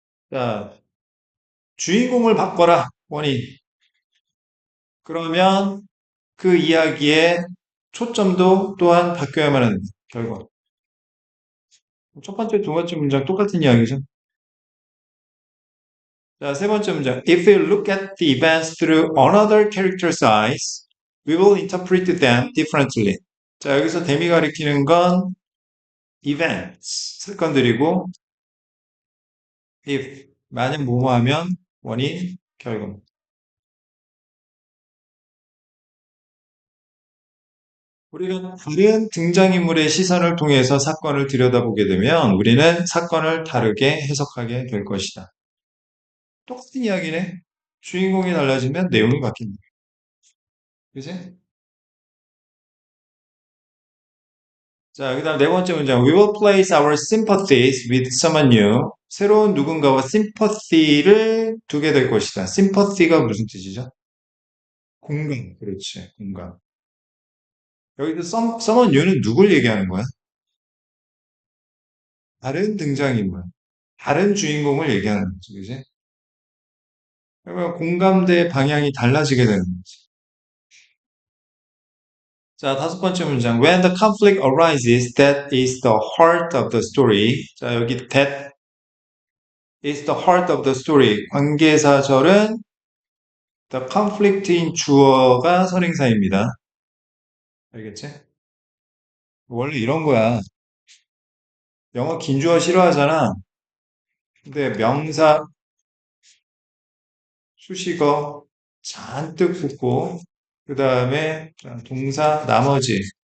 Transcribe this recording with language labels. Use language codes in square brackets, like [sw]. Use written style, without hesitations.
[ko] 자, 주인공을 바꿔라. 원인. 그러면 그 이야기의 초점도 또한 바뀌어야만 한다. 결과. 첫 번째, 두 번째 문장 똑같은 이야기죠. 자, 세 번째 문장. [en] If we look at the events through another character's eyes, we will interpret them differently. [ko] 자, 여기서 댐이 가리키는 건 events, 사건들이고, if, 만약 뭐뭐 하면 원인, 결과. 우리가 다른 등장인물의 시선을 통해서 사건을 들여다보게 되면 우리는 사건을 다르게 해석하게 될 것이다. 똑같은 이야기네. 주인공이 달라지면 내용이 바뀐다. 그지? 자, 그 다음 네 번째 문장. [en] We will place our sympathies with someone new. [ko] 새로운 누군가와 sympathy를 두게 될 것이다. sympathy가 무슨 뜻이죠? 공감. 그렇지. 공감. 여기서 someone new는 누굴 얘기하는 거야? 다른 등장인물. 다른 주인공을 얘기하는 거지. 그지? 그러면 공감대의 방향이 달라지게 되는 거지. 자, 다섯 번째 문장. [en] When the conflict arises, that is the heart of the story. 자, 여기 that is the heart of the story. [ko] 관계사절은 the conflict인 주어가 선행사입니다. 알겠지? 원래 이런 거야. 영어 긴 주어 싫어하잖아. 근데 명사, 수식어 잔뜩 붙고, 그 다음에 동사, 나머지.